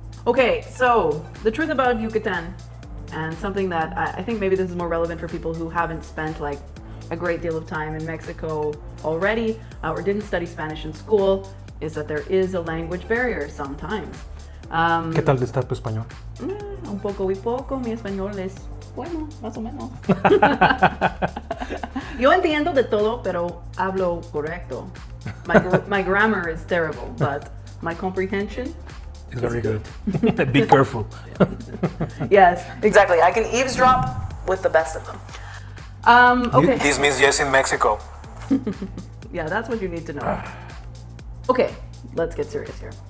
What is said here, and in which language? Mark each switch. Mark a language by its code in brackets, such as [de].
[en] Okay, so the truth about Yucatan, and something that I think maybe this is more relevant for people who haven't spent like a great deal of time in Mexico already or didn't study Spanish in school, is that there is a language barrier sometimes. [es] ¿Qué tal está tu español? Un poco y poco, mi español es bueno, más o menos. Yo entiendo de todo, pero hablo correcto. [en] My grammar is terrible, but my comprehension It's very good. Be careful. Yes, exactly. I can eavesdrop with the best of them. Okay. this means yes in Mexico. Yeah, that's what you need to know. Okay, let's get serious here.